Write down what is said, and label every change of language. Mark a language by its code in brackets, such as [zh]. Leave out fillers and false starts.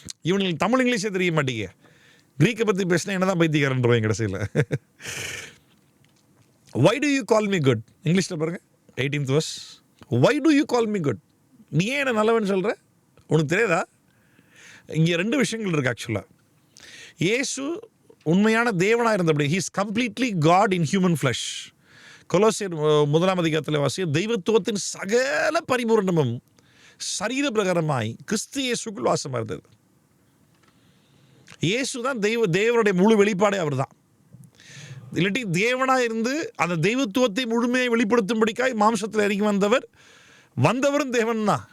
[ta] இவனுக்கு தமிழ் இங்கிலீஷே தெரிய மாட்டேங்க. க்ரீக்கை பற்றி பேசினா என்ன தான் பைத்தியக்காரன்றவங்க கடைசியில். [en] why do you call me good? [ta] இங்கிலீஷில் பாருங்கள் [en] 18th verse. why do you call me good? [ta] நீ ஏன் என்ன நல்லவன் சொல்கிற, உனக்கு தெரியாதா? இங்கே 2 விஷயங்கள் இருக்குது ஆக்சுவலாக. இயேசு உண்மையான தேவனாக இருந்தபடி [en] he is completely God in human flesh. [ta] கொலோசியர் 1ஆம் அதிகாரத்தில் வாசிய தெய்வத்துவத்தின் சகல பரிபூரணமும் சரீர பிரகாரமாய் கிறிஸ்து இயேசுக்குள் வாசமாக இருந்தது. இயேசு தான் தேவனுடைய முழு வெளிப்பாடே அவர் தான். இல்லாட்டி தேவனாக இருந்து அந்த தெய்வத்துவத்தை முழுமையை வெளிப்படுத்தும்படிக்காய் மாம்சத்தில் இறங்கி வந்தவரும் தேவன் தான்.